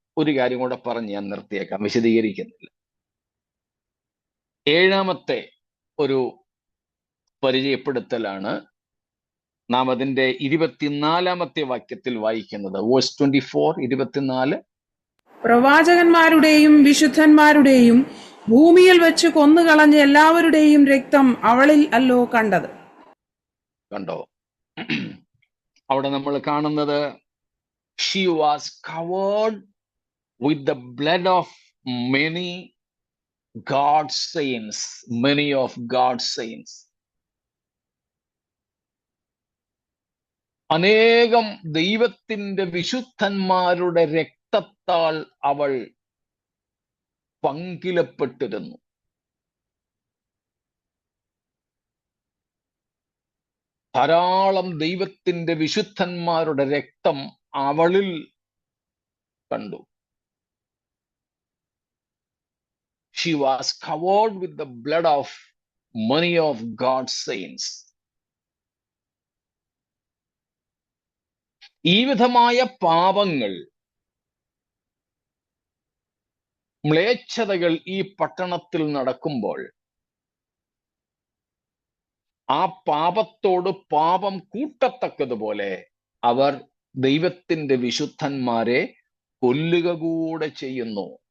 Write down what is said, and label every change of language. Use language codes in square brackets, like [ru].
[ml] ഒരു കാര്യം കൂടെ പറഞ്ഞ് ഞാൻ നിർത്തിയേക്കാം, വിശദീകരിക്കുന്നില്ല. ഏഴാമത്തെ ഒരു പരിചയപ്പെടുത്തലാണ് നാം അതിന്റെ 24-ാമത്തെ വാക്യത്തിൽ വായിക്കുന്നത്. വേഴ്സ് 24, 24. പ്രവാചകന്മാരുടെയും വിശുദ്ധന്മാരുടെയും ഭൂമിയിൽ വെച്ച് കൊന്നുകളഞ്ഞ എല്ലാവരുടെയും രക്തം അവളിൽ അല്ലോ കണ്ടത്. കണ്ടോ? അവിടെ നമ്മൾ കാണുന്നത് [en] she was covered with the blood of many God's saints, many of God's saints. [ml] അനേകം ദൈവത്തിന്റെ വിശുദ്ധന്മാരുടെ രക്തത്താൽ അവൾ പങ്കിലപ്പെട്ടിരുന്നു. ധാരാളം ദൈവത്തിന്റെ വിശുദ്ധന്മാരുടെ രക്തം അവളിൽ കണ്ടു. [en] She was covered with the blood of many of God's saints. [ml] ഈ വിധമായ പാപങ്ങൾ, മ്ലേച്ഛതകൾ ഈ പട്ടണത്തിൽ നടക്കുമ്പോൾ ആ പാപത്തോട് പാപം കൂട്ടത്തക്കതുപോലെ അവർ ദൈവത്തിന്റെ വിശുദ്ധന്മാരെ കൊല്ലുക കൂടെ ചെയ്യുന്നു.